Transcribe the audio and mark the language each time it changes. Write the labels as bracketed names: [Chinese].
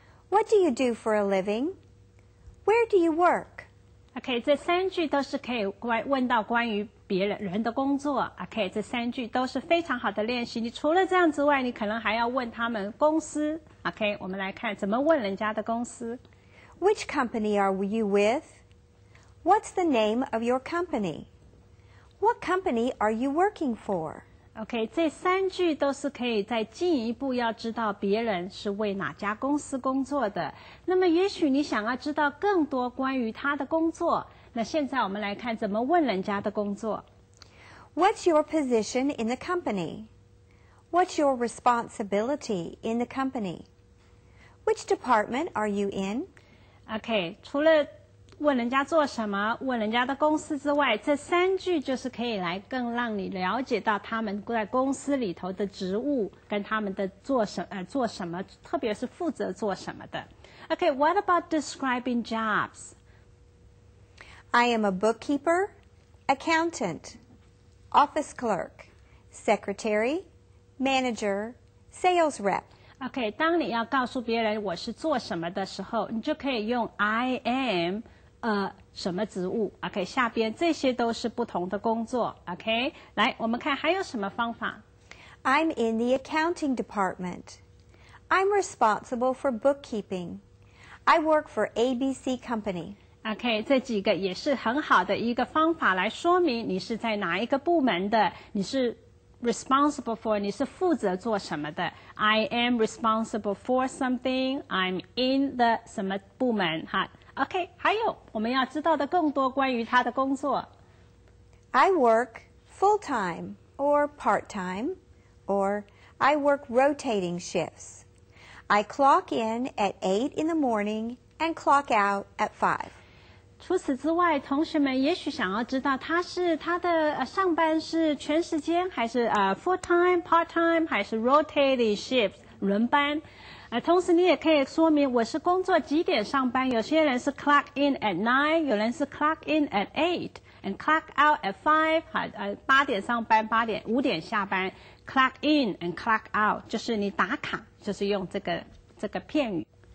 [English] What do you do for a living? Where do you work? [Chinese] OK， 这三句都是可以问到关于别人的工作。 OK， 这三句都是非常好的练习。你除了这样之外，你可能还要问他们公司。 OK， 我们来看怎么问人家的公司。 [English] Which company are you with? What's the name of your company? What company are you working for? [Chinese] OK， 这三句都是可以再进一步要知道别人是为哪家公司工作的。那么也许你想要知道更多关于他的工作，那现在我们来看怎么问人家的工作。 [English] What's your position in the company? What's your responsibility in the company? Which department are you in? [Chinese] OK， 除了问人家做什么，问人家的公司之外，这三句就是可以来更让你了解到他们在公司里头的职务跟他们的做什么，特别是负责做什么的。 [English] Okay, what about describing jobs? I am a bookkeeper, accountant, office clerk, secretary, manager, sales rep. [Chinese] OK， 当你要告诉别人我是做什么的时候，你就可以用 [English] I am [Chinese] 什么职务 OK， 下边这些都是不同的工作 OK， 来我们看还有什么方法。 [English] I'm in the accounting department. I'm responsible for bookkeeping. I work for ABC Company. [Chinese] OK， 这几个也是很好的一个方法来说明你是在哪一个部门的，你是 [English] responsible for [Chinese] 你是负责做什么的。 [English] I am responsible for something. I'm in the [Chinese] 什么部门哈 OK， 还有我们要知道的更多关于他的工作。 [English] I work full-time or part-time, or I work rotating shifts. I clock in at 8 in the morning and clock out at 5. [Chinese] 除此之外，同学们也许想要知道他的上班是全时间，还是full-time、part-time， 还是 [English] rotating shifts [Chinese] 轮班。同时你也可以说明我是工作几点上班，有些人是 [English] clock in at 9， [Chinese] 有人是 [English] clock in at 8 and clock out at 5， [Chinese] 8点上班5点下班， [English] clock in and clock out [Chinese] 就是你打卡，就是用这个片语。